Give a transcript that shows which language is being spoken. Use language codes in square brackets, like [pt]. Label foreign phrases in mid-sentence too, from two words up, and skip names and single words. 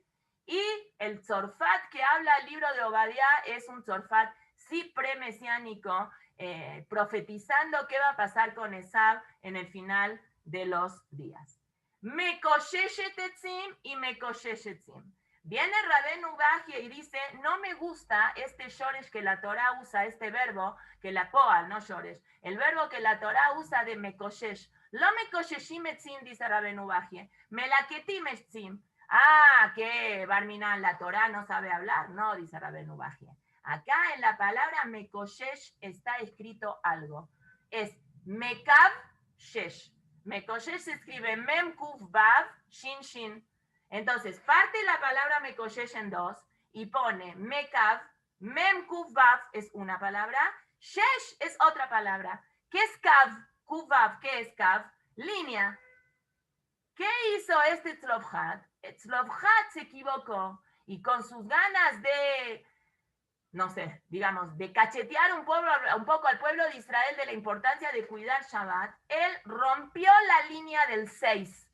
[es] Y el Tzorfat que habla el libro de Obadiah es un Tzorfat sí pre-mesiánico, profetizando qué va a pasar con Esab en el final de los días. [he] מקושש עצים y מקושש עצים. [es] Viene Rabenu Bajie y dice, no me gusta este shoresh que la Torah usa, este verbo, que la poal, no shoresh, el verbo que la Torah usa de mekoshesh. [he] לא מקוששים עצים, dice Rabenu Bajie, מלקטים עצים. [es] Ah, que Barminan, la Torah no sabe hablar. No, dice Rabenu Bajie. Acá en la palabra mekoshesh está escrito algo. Es mekav shesh. Mekoshesh se escribe [he] מם קוף וו שין שין. [es] Entonces, parte la palabra mekoshesh en dos y pone mekav, [he] מם קוף וו [es] es una palabra, shesh es otra palabra. ¿Qué es kav? [he] קוף וו, [es] ¿qué es kav? Línea. ¿Qué hizo este Tzlofhat? Tzlofhat se equivocó y con sus ganas de, no sé, digamos, de cachetear un poco al pueblo de Israel de la importancia de cuidar Shabbat, él rompió la línea del 6.